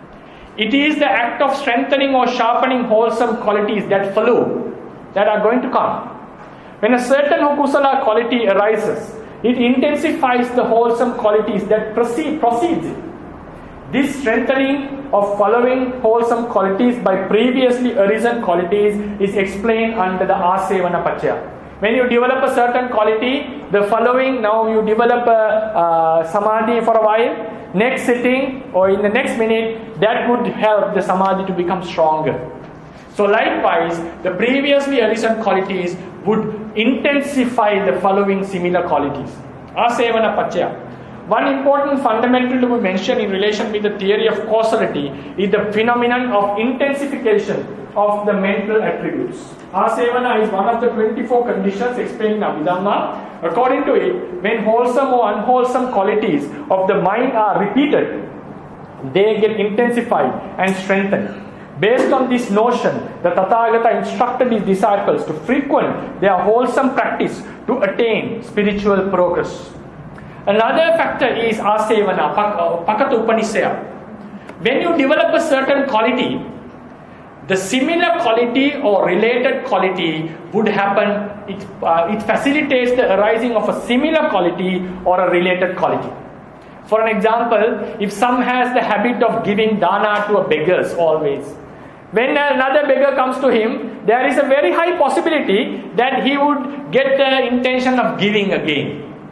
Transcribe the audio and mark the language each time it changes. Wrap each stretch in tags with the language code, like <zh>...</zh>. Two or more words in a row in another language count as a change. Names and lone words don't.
<en>It is the act of strengthening or sharpening wholesome qualities that follow, that are going to come. When a certain kusala quality arises, it intensifies the wholesome qualities that precedes it. This strengthening of following wholesome qualities by previously arisen qualities is explained under the</en> <pi>asevana paccaya.</pi> <en>When you develop a certain quality, the following, now you develop a samadhi for a while, next sitting or in the next minute, that would help the samadhi to become stronger. So likewise, the previously arisen qualities would intensify the following similar qualities.</en> <pi>Asevana paccaya.</pi> <en>One important fundamental to be mentioned in relation with the theory of causality is the phenomenon of intensification of the mental attributes. Asevana is one of the 24 conditions explained in Abhidhamma. According to it, when wholesome or unwholesome qualities of the mind are repeated, they get intensified and strengthened. Based on this notion, the Tathagata instructed his disciples to frequent their wholesome practice to attain spiritual progress. Another factor is</en> <pi>asevana, pakata upanisaya.</pi> <en>When you develop a certain quality, the similar quality or related quality would happen. It facilitates the arising of a similar quality or a related quality. For an example, if some has the habit of giving dana to a beggars always, when another beggar comes to him, there is a very high possibility that he would get the intention of giving again.</en>